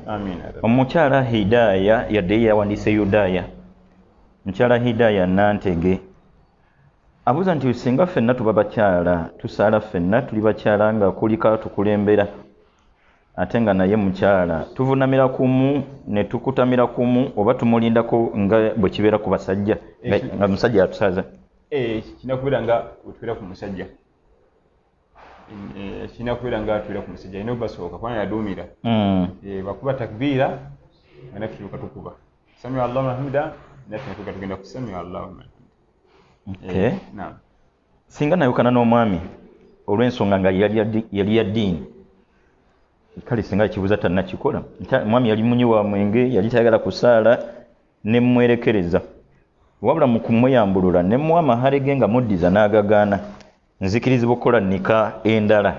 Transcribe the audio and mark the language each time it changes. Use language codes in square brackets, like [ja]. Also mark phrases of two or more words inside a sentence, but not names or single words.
[lg] Omukyala Hidaya yadde yawandiise Yudaya, mukyala Hidaya Nantege abuuza nti singa ffenna tuba bakyala tusaala ffenna tuli bakyala nga kuliko tukulembera ate nga naye mukyala tuvunamira kumu ne tukutamira kumu oba tumulindako nga bwe kibeera ku basajja nga musajja yatusaza? Kirina kubeera nga otubeera ku musajja, kirina kubeera nga atubeera ku musajja alina obasooka kubanga yaduumira bakuba takbiira nga naffe tuuka tukuba [ar] سمع الله لمن حمده, [lg] naffe tuuka tugenda ku [ar] سمع الله لمن حمده. [lg] Singa nayokana n'omwami olw'ensonga nga yali ya ddiini, kale singa ekibuuza tannakikola, omwami yali munyi wa mwenge, yali tayagala kusaala, ne mmwerekereza wabula mu kumweyambulula ne muwa amahale ge nga muddiza n'agagaana, nzikirizibwa okukola nnika endala.